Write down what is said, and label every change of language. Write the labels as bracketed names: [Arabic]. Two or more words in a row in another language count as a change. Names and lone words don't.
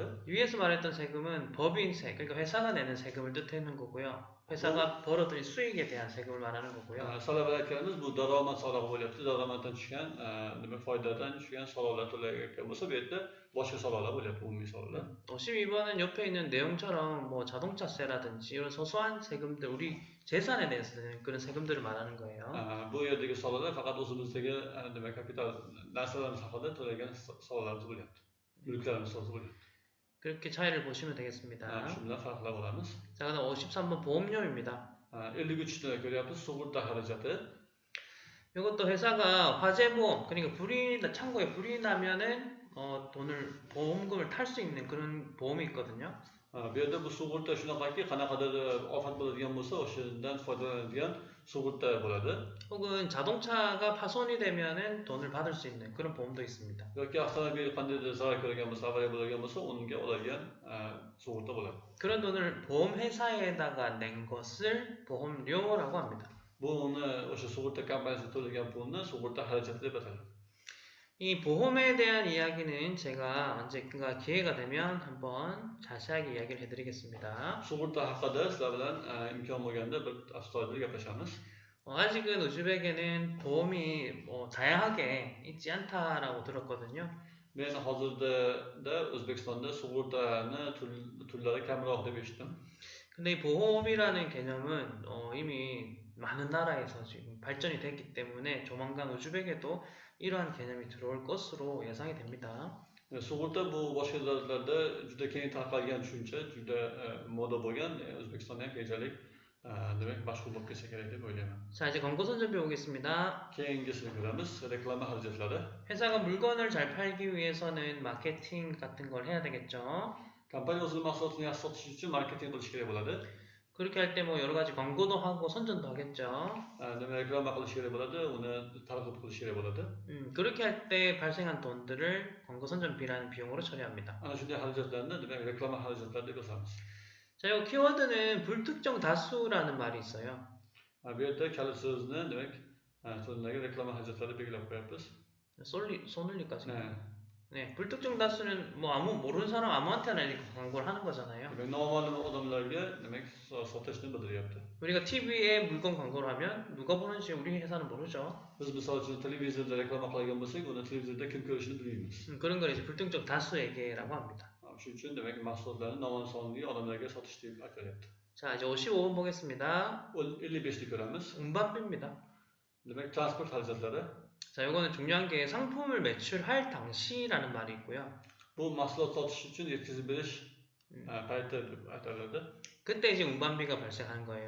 [Korean] 위에서 말했던 세금은 법인세, 그러니까 회사가 내는 세금을 뜻하는 거고요. 회사가 벌어들인 수익에 대한 세금을 말하는 거고요. [Uzbek] Avval aytganimiz bu daromad solig'i bo'lyapti. Daromaddan tushgan, demak foydadan tushgan soliqlar to'layotgan bo'lsa, bu yerda boshqa soliqlar bo'lyapti, umumiy soliqlar. [Korean] 52번은 옆에 있는 내용처럼 뭐 자동차세라든지 이런 소소한 세금들, 우리 재산에 대해서 내는 그런 세금들을 말하는 거예요. [Uzbek] Bu yerdagi soliqlar faqat o'zimizdagi demak kapital narsalarimiz haqida to'lagan soliqlarimiz bo'lyapti. Mulklarimiz bo'lyapti. [Korean] 그렇게 차이를 보시면 되겠습니다. [Uzbek] Shu bilan farqlab olamiz. [Korean] 자, 그다음 53번 보험료입니다. [Uzbek] 53다 ko'ryapmiz, sug'urta xarajati. [Korean] 이것도 회사가 화재보험, 그러니까 불이 창고에 불이 나면은 돈을 보험금을 탈 수 있는 그런 보험이 있거든요. [Uzbek] Bu yerda bu sug'urta shunaqaki qanaqadir ofat bo'ladigan bo'lsa o'shandan foydalanadigan sug'urta bo'ladi. [Korean] 혹은 자동차가 파손이 되면은 돈을 받을 수 있는 그런 보험도 있습니다. [Uzbek] yoki avtomobil qandaydir zarar ko'rgan bo'lsa, avariya bo'lgan bo'lsa, unga oladigan sug'urta bo'ladi. [Korean] 그런 돈을 보험회사에다가 낸 것을 보험료라고 합니다. [Uzbek] Buni o'sha sug'urta kompaniyasi to'lagan pulni sug'urta xarajati deb atadi. [Korean] 이 보험에 대한 이야기는 제가 언젠가 기회가 되면 한번 자세하게 이야기를 해드리겠습니다. [Uzbek] Sug'urta haqida sizlar bilan imkon bo'lganda bir astoydil gaplashamiz. [Korean] 아직은 우즈벡에는 보험이 다양하게 있지 않다라고 들었거든요. [Uzbek] Men hozirda O'zbekistonda sug'urtani turlari kamroq deb eshitdim. [Korean] 근데 이 보험이라는 개념은 이미 많은 나라에서 지금 발전이 됐기 때문에 조만간 우즈벡에도 이러한 개념이 들어올 것으로 예상이 됩니다. [Uzbek] Sug'urta bu boshqa davlatlarda juda keng tarqalgan tushuncha, juda moda bo'lgan. O'zbekistonda ham keyinchalik demak mashhur bo'lib ketsa kerak deb o'ylayman. [Korean] 자, 이제 광고 선전비 오겠습니다. [Uzbek] Keyingisini ko'ramiz, reklama xarajatlari. [Korean] 회사가 물건을 잘 팔기 위해서는 마케팅 같은 걸 해야 되겠죠. [Uzbek] Kompaniya o'zining mahsulotini yaxshi sotish uchun marketing qilish kerak bo'ladi. [Korean] 그렇게 할 때 뭐 여러 가지 광고도 하고 선전도 하겠죠. [Uzbek] Demak, reklama qilish kerak bo'ladi, uni targ'ib qilish kerak bo'ladi. [Korean] 그렇게 할 때 발생한 돈들을 광고 선전비라는 비용으로 처리합니다. [Uzbek] Ana shunday xarajatlarni demak reklama xarajatlari deb yozamiz. [Korean] 자, 이 키워드는 불특정 다수라는 말이 있어요. [Uzbek] Bu yerda kalit so'zni demak so'zlarga reklama xarajatlari belgilab qo'yapmiz. [Korean] 소눌리까지. 네, 불특정 다수는 뭐 모르는 사람 아무한테나 이렇게 광고를 하는 거잖아요. [Uzbek] Demak, noma'lum odamlarga demak sotishni bildiryapti. [Korean] 우리가 TV에 물건 광고를 하면 누가 보는지 우리 회사는 모르죠. [Uzbek] Biz misol uchun televizorda reklama qilgan bo'lsak, uni televizorda kim ko'rishini bilmaymiz. [Korean] 그런 걸 이제 불특정 다수에게라고 합니다. [Uzbek] Shuning uchun demak mahsulotlarni noma'lum sonli odamlarga sotish deb aytilyapti. [Korean] 자, 이제 55번 보겠습니다. [Uzbek] 55ni ko'ramiz. [Korean] 운반비입니다. [Uzbek] Demak, transport xarajatlari. [Korean] 자, 이거는 중요한 게 상품을 매출할 당시라는 말이 있고요. [Uzbek] Bu mahsulot sotish uchun yetkazib berish payti deb aytiladi. [Korean] 그때 이제 운반비가 발생하는 거예요.